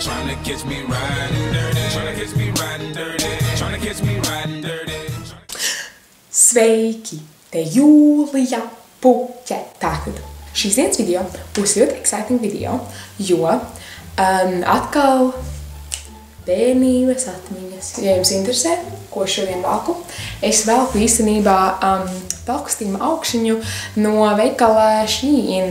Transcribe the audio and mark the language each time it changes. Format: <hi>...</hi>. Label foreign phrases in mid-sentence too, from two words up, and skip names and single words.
<en>Tryna catch me riding dirty. Tryna catch me riding dirty. Tryna catch me riding dirty.</en> <lv>Sveiki! Te Jūlija Puķe. Tātad šīs dienas video būs ļoti exciting video, jo atkal bērnības atmiņas. Ja jums interesē, ko šodien valku, es velku īstenībā valkustīma augšņu no veikala Shein.</lv>